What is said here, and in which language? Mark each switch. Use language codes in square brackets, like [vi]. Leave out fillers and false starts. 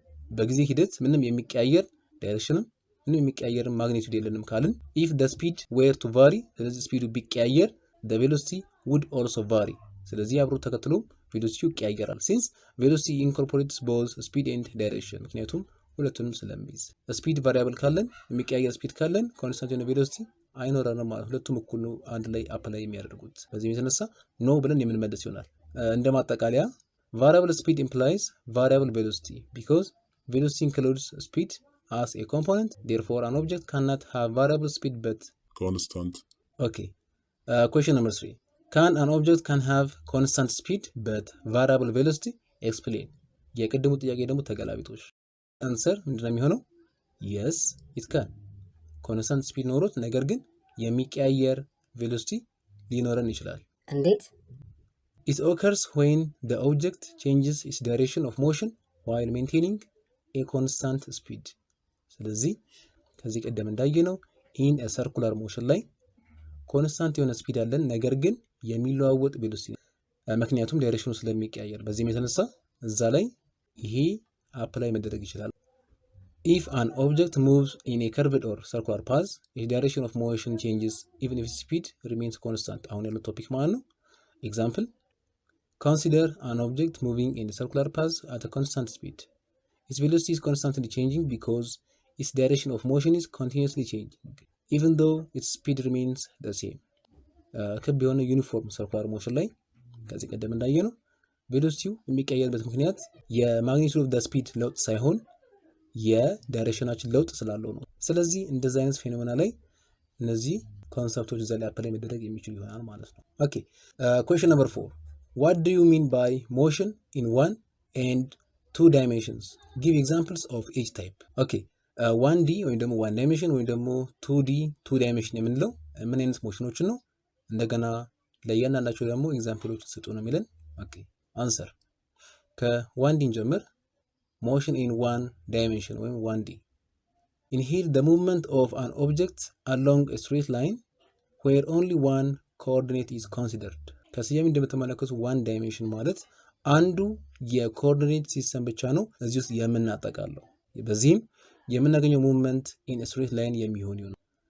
[am] በጊዜ ሂደት ምንም የሚቀያየር ዳይሬክሽንም ምንም የሚቀያየር ማግኒቱድ የለንም ካልን [en] if the speed were to vary [am] ስለዚህ ስፒዱ ቢቀያየር [en] the velocity would also vary [am] ስለዚህ አብሮ ተከትሎ ቬሎሲቲው ይቀያየራል [en] since velocity incorporates both speed and direction [am] ምክንያቱም ሁለቱንም ስለሚይዝ ስፒድ ቫሪያብል ካለን የሚቀያየር ስፒድ ካለን ኮንስታንት የሆነ ቬሎሲቲ አይኖረንም ማለት ሁለቱም እኩል ነው አንድ ላይ አፕላይ የሚያደርጉት። በዚህ የተነሳ ኖ ብለን የምንመልስ ይሆናል። እንደማጠቃለያ [en] variable speed implies variable velocity because velocity includes speed as a component. Therefore, an object cannot have variable speed but constant. Okay. Question number 3. Can an object can have constant speed but variable velocity? Explain. [am] የቅድሙ ጥያቄ ደግሞ ተገላቢጦሽ። answer ምንድነው የሚሆነው? [en] yes it can። [am] constant speed ኖሮት ነገር ግን የሚቀያየር velocity ሊኖረን ይችላል። እንዴት? [en] It occurs when the object changes its direction of motion while maintaining a constant speed። [am] ስለዚህ ከዚህ ቀደም እንዳየነው [en] in a circular motion [am] ላይ ኮንስታንት የሆነ ስፒድ አለን ነገር ግን የሚለዋወጥ ቬሎሲቲ ምክንያቱም ዳይሬክሽኑ ስለሚቀያየር በዚህም የተነሳ እዛ ላይ ይሄ አፕላይ መደረግ ይችላል። [en] if an object moves in a curved or circular path its direction of motion changes even if its speed remains constant። [am] አሁን ያለው ቶፒክ ማለት ነው። [en] example consider an object moving in a circular path at a constant speed. Its velocity is constantly changing because its direction of motion is continuously changing even though its speed remains the same። [am] ክብ የሆነ ዩኒፎርም ሰርኩላር ሞሽን ላይ ከዚህ ቀደም እንዳየነው ቬሎሲቲው የሚቀየርበት ምክንያት የማግኒቱድ ኦፍ ዘ ስፒድ ለውጥ ሳይሆን የዳይሬክሽናችን ለውጥ ስላለው ነው። ስለዚህ እንደዚህ አይነት ፌኖሜና ላይ እነዚህ ኮንሰፕቶች እዛ ላይ አፕላይ መደረግ የሚችሉ ይሆናል ማለት ነው። ኦኬ [en] question number 4 what do you mean by motion in 1 and 2 dimensions? give examples of each type። [am] ኦኬ 1D ወይም ደግሞ 1 dimension ወይም ደግሞ 2D 2 dimension የምንለው ምን አይነት ሞሽኖችን ነው? እንደገና ለእያንዳንዳቸው ደግሞ ኤግዛምፕሎችን ስጡ ነው የሚለን። ኦኬ አንሰር ከ1D እንጀምር። [en] motion in 1 dimension [am] ወይም 1D [en] in here the movement of an object along a straight line where only one coordinate is considered። [am] ከስያሜ እንደምትመለከቱ 1 dimension ማለት አንዱ የኮኦርዲኔት ሲስተም ብቻ ነው እዚህ ውስጥ የምናጠቃለው። በዚህም የምናገኘው ሙቭመንት [en] in a straight line [am] የሚሆን ይሆናል።